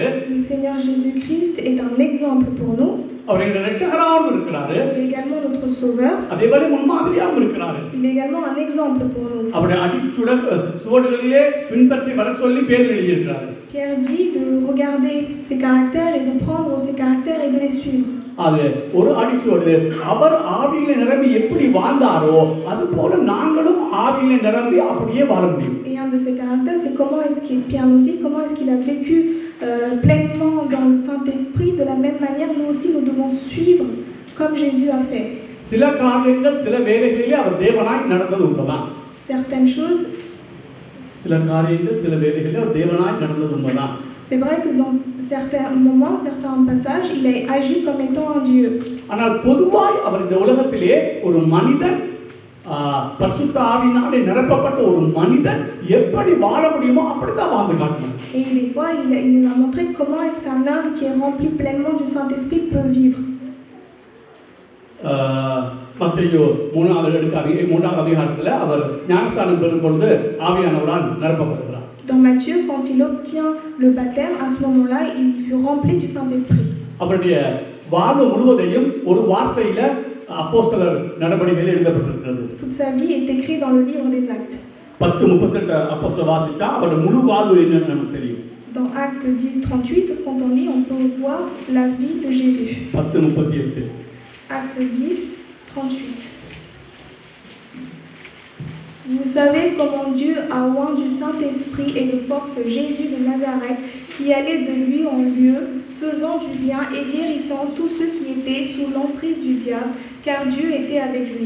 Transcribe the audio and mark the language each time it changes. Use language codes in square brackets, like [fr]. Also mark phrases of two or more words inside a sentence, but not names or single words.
[fr] Le Seigneur Jésus-Christ est un exemple pour nous. [ta] அவர் எங்கள் இரட்சகராகவும் இருக்கிறாரு. [fr] Il est également notre sauveur. [ta] அதேபோல முன்மாதிரியாகவும் இருக்கிறாரு. [fr] Il est également un exemple pour nous. [ta] அவருடைய சுவடுகளிலே பின்பற்றி வர சொல்லி பேதுரு எழுதியிருக்கிறார். [fr] Pierre dit de regarder ses caractères et de prendre ses caractères et de les suivre. [ta] அது ஒரு அடிச்சோடு அவர் ஆவியிலே நிரம்பி எப்படி வாழ்ந்தாரோ அது போல நாங்களும் ஆவியிலே நிரம்பி அப்படியே வாழ முடியும். [fr] Et un de ses caractères, c'est comment est-ce qu'il Pierre nous dit comment est-ce qu'il a vécu pleinement dans le Saint-Esprit. De la même manière, nous aussi nous devons suivre comme Jésus a fait. [ta] சில காரியங்கள் சில வேளைகளிலே அவர் தேவனாய் நடந்தது உண்மைதான். [fr] Certaines choses. [ta] சில காரியங்கள் சில வேளைகளிலே அவர் தேவனாய் நடந்தது உண்மைதான். [fr] C'est vrai que dans certains moments, certains passages, il a agi comme étant un Dieu. [ta] ஆனால் பொதுவாய் அவர் இந்த உலகத்திலே ஒரு மனிதன் பரிசுத்த ஆவியினாலே நிரப்பப்பட்ட ஒரு மனிதன் எப்படி வாழ முடியுமோ அப்படித்தான் வாழ்ந்து காட்டினார். [fr] Et des fois, il nous a montré comment est-ce qu'un homme qui est rempli pleinement du Saint-Esprit peut vivre. [ta] மத்தேயு 3ஆம் அதிகாரத்தில் அவர் ஞானஸ்நானம் பெறும் பொழுது ஆவியானவரால் நிரப்பப்படுகிறார். [fr] Dans Matthieu, quand il obtient le baptême, à ce moment-là, il fut rempli du Saint-Esprit. [ta] அவருடைய வாழ்வு முழுவதையும் ஒரு வார்த்தையில அப்போஸ்தலர் நடபடிகளில் எழுதப்பட்டிருக்கிறது. [fr] Toute sa vie est écrite dans le livre des Actes. [ta] 10:38 அப்போஸ்தலர் வாசிச்சா அவருடைய முழு வாழ்வு என்னன்னு நமக்கு தெரியும். [fr] Dans Actes 10:38, quand on lit, on peut voir la vie de Jésus. 10:38. Actes 10:38. Vous savez comment Dieu a oint du Saint-Esprit et de force Jésus de Nazareth, qui allait de lieu en lieu, faisant du bien et guérissant tous ceux qui étaient sous l'emprise du diable, car Dieu était avec lui.